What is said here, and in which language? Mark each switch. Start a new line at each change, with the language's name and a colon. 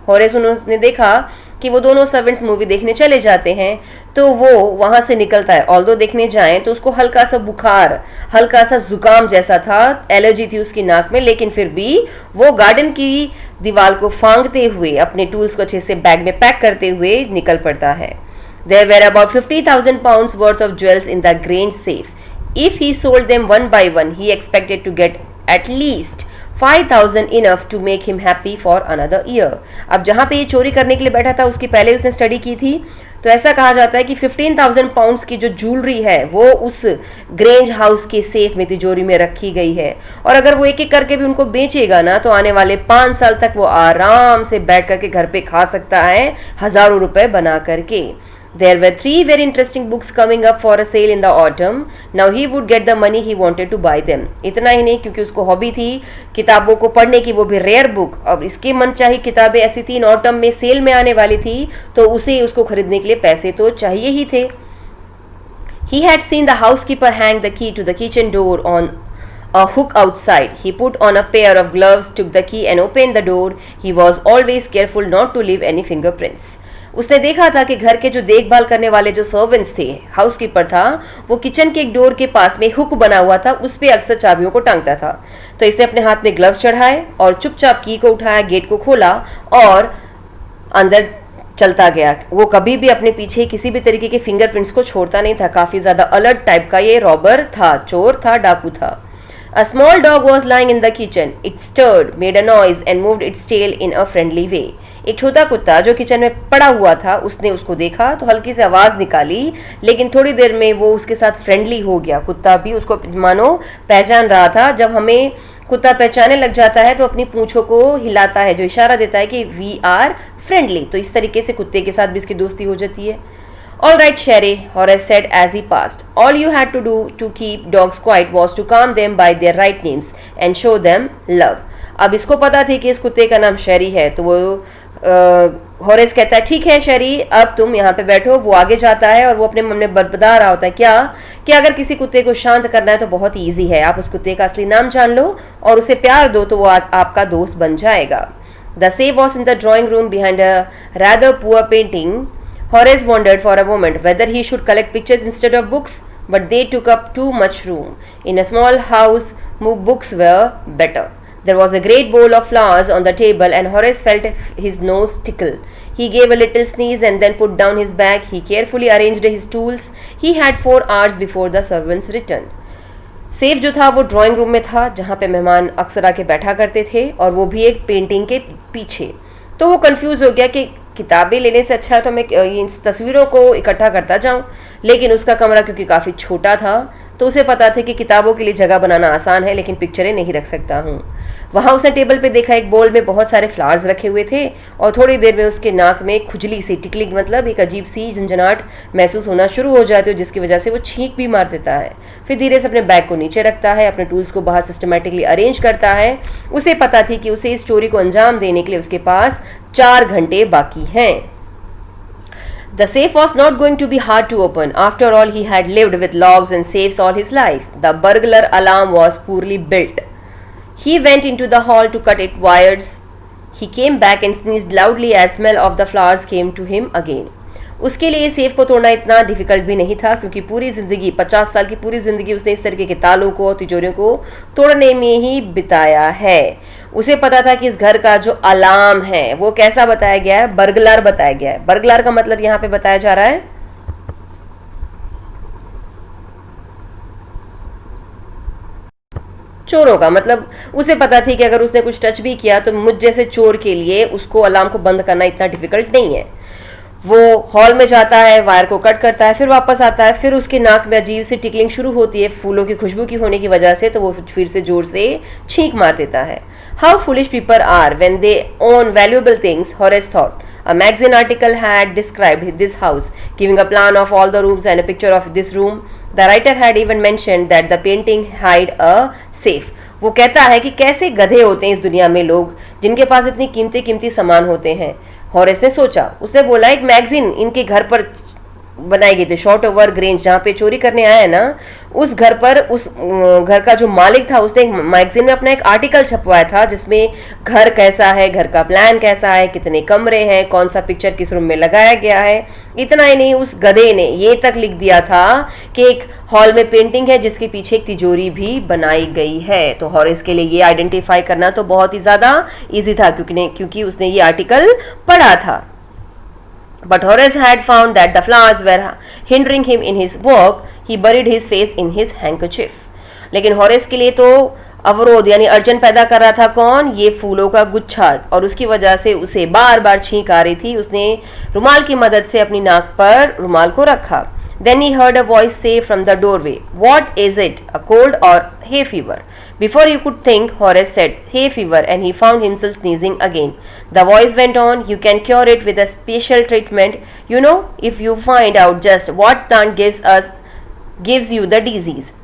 Hindi: Horace उन्होंने देखा कि वो दोनों सर्वेंट्स मूवी देखने चले जाते हैं, तो वो वहां से निकलता है। ऑल्दो देखने जाएं तो उसको हल्का सा बुखार, हल्का सा जुकाम जैसा था, एलर्जी थी उसकी नाक में, लेकिन फिर भी वो गार्डन की दीवार को फांगते हुए अपने टूल्स को अच्छे से बैग में पैक करते हुए निकल पड़ता है।
English: There were about 50,000 pounds worth of jewels in the Grange safe. If he sold them one by one, he expected to get at least 5,000, enough to make him happy for another year.
Hindi: अब जहाँ पे ये चोरी करने के लिए बैठा था, उसकी पहले उसने स्टडी की थी, तो ऐसा कहा जाता है कि 15,000 पाउंड्स की जो ज्वेलरी है वो उस ग्रेंज हाउस के सेफ में तिजोरी में रखी गई है। और अगर वो एक एक करके भी उनको बेचेगा ना, तो आने वाले 5 साल तक वो आराम से बैठ करके घर पे खा सकता है, हजारों रुपए बना करके।
English: There were 3 very interesting books coming up for a sale in the autumn. Now he would get the money he wanted to buy them.
Hindi: इतना ही नहीं, क्योंकि उसको हॉबी थी किताबों को पढ़ने की, वो भी रेयर बुक। अब इसकी मनचाही किताबें ऐसी 3 ऑटम में सेल में आने वाली थी, तो उसे उसको खरीदने के लिए पैसे तो चाहिए ही थे।
English: He had seen the housekeeper hang the key to the kitchen door on a hook outside. He put on a pair of gloves, took the key and opened the door. He was always careful not to leave any fingerprints.
Hindi: उसने देखा था कि घर के जो देखभाल करने वाले जो सर्वेंट्स थे, हाउसकीपर था, वो किचन के एक डोर के पास में हुक बना हुआ था, उस पे अक्सर चाबियों को टांगता था। तो इसने अपने हाथ में ग्लव्स चढ़ाए और चुपचाप की को उठाया, गेट को खोला और अंदर चलता गया। वो कभी भी अपने पीछे किसी भी तरीके के फिंगरप्रिंट्स को छोड़ता नहीं था। काफी ज्यादा अलर्ट टाइप का ये रॉबर था, चोर था, डाकू था।
English: A small dog was lying in the kitchen. It stirred, made a noise and moved its tail in a friendly way.
Hindi: एक छोटा कुत्ता जो किचन में पड़ा हुआ था, उसने उसको देखा तो हल्की सी आवाज निकाली, लेकिन थोड़ी देर में वो उसके साथ फ्रेंडली हो गया। कुत्ता भी उसको मानो पहचान रहा था। जब हमें कुत्ता पहचानने लग जाता है तो अपनी पूंछों को हिलाता है, जो इशारा देता है कि
English: We are friendly.
Hindi: तो इस तरीके से कुत्ते के साथ भी इसकी दोस्ती हो जाती है।
English: All right, Sherry, Horace said as he passed. All you had to do to keep dogs quiet was to call them by their right names and show them love.
Hindi: अब इसको पता थी कि इस कुत्ते का नाम शेरी है, तो वो हॉरेस कहता है ठीक है शेरी, अब तुम यहाँ पे बैठो। वो आगे जाता है और वो अपने मन में बता रहा होता है क्या कि अगर किसी कुत्ते को शांत करना है तो बहुत ईजी है, आप उस कुत्ते का असली नाम जान लो और उसे प्यार दो तो वो आपका दोस्त बन जाएगा।
English: The safe was in the drawing room behind a rather poor painting. Horace wondered for a moment whether he should collect pictures instead of books, but they took up too much room. In a small house, books were better. There was a great bowl of flowers on the table and Horace felt his nose tickle. He gave a little sneeze and then put down his bag. He carefully arranged his tools. He had 4 hours before the servants returned.
Hindi: Safe जो था वो drawing room में था, जहाँ पे मेहमान अक्सर आके बैठा करते थे, और वो भी एक पेंटिंग के पीछे। तो वो कंफ्यूज हो गया कि किताबें लेने से अच्छा है तो मैं इन तस्वीरों को इकट्ठा करता जाऊं, लेकिन उसका कमरा क्योंकि काफ़ी छोटा था तो उसे पता था कि किताबों के लिए जगह बनाना आसान है, लेकिन पिक्चरें नहीं रख सकता हूँ। वहाँ उसने टेबल पे देखा एक बोल में बहुत सारे फ्लावर्स रखे हुए थे, और थोड़ी देर में उसके नाक में खुजली सी, टिकलिंग मतलब एक अजीब सी झंझनाहट महसूस होना शुरू हो जाती है, जिसकी वजह से वो छींक भी मार देता है। फिर धीरे से अपने बैग को नीचे रखता है, अपने टूल्स को बाहर सिस्टमेटिकली अरेंज करता है। उसे पता थी कि उसे इस चोरी को अंजाम देने के लिए उसके पास 4 घंटे बाकी हैं।
English: The safe was not going to be hard to open. After all, he had lived with logs and safes all his life. The burglar alarm was poorly built. He went into the hall to cut its wires. He came back and sneezed loudly as smell of the flowers came to him again.
Hindi: उसके लिए safe को तोड़ना इतना difficult भी नहीं था, क्योंकि पूरी जिंदगी 50 साल की पूरी जिंदगी उसने इस तरीके के तालों को और तिजोरियों को तोड़ने में ही बिताया है। उसे पता था कि इस घर का जो अलार्म है वो कैसा बताया गया है, बर्गलार बताया गया है। बर्गलार का मतलब यहाँ पे बताया जा रहा है चोरों का। मतलब उसे पता थी कि अगर उसने कुछ टच भी किया तो मुझ जैसे चोर के लिए उसको अलार्म को बंद करना इतना डिफिकल्ट नहीं है। वो हॉल में जाता है, वायर को कट करता है, फिर वापस आता है, फिर उसके नाक में अजीब सी टिकलिंग शुरू होती है फूलों की खुशबू की होने की वजह से, तो वो फिर से जोर से छींक मार देता है।
English: How foolish people are when they own valuable things, Horace thought. A magazine article had described this house, giving a plan of all the rooms and a picture of this room. The writer had even mentioned that the painting hid a safe.
Hindi: वो कहता है कि कैसे गधे होते हैं इस दुनिया में लोग जिनके पास इतनी कीमती कीमती सामान होते हैं। हॉरेस ने सोचा, उसने बोला एक मैगजीन इनके घर पर बनाई गई थी, शॉर्ट ओवर ग्रेंज, जहाँ पे चोरी करने आया है ना, उस घर पर उस घर का जो मालिक था उसने एक मैगजीन में अपना एक आर्टिकल छपवाया था जिसमें घर कैसा है, घर का प्लान कैसा है, कितने कमरे हैं, कौन सा पिक्चर किस रूम में लगाया गया है। इतना ही नहीं, उस गधे ने ये तक लिख दिया था कि एक हॉल में पेंटिंग है जिसके पीछे एक तिजोरी भी बनाई गई है। तो हॉरेस के लिए ये आइडेंटिफाई करना तो बहुत ही ज्यादा ईजी था क्योंकि उसने ये आर्टिकल पढ़ा था।
English: But Horace had found that the flowers were hindering him in his work. He buried his face in his handkerchief.
Hindi: लेकिन हॉरेस के लिए तो अवरोध यानी अड़चन पैदा कर रहा था कौन? ये फूलों का गुच्छा, और उसकी वजह से उसे बार बार छींक आ रही थी। उसने रुमाल की मदद से अपनी नाक पर रुमाल को रखा।
English: Then he heard a voice say from the doorway, "What is it? A cold or hay fever?" Before he could think, Horace said, "Hay fever," and he found himself sneezing again. The voice went on, "You can cure it with a special treatment. You know, if you find out just what plant gives you the disease.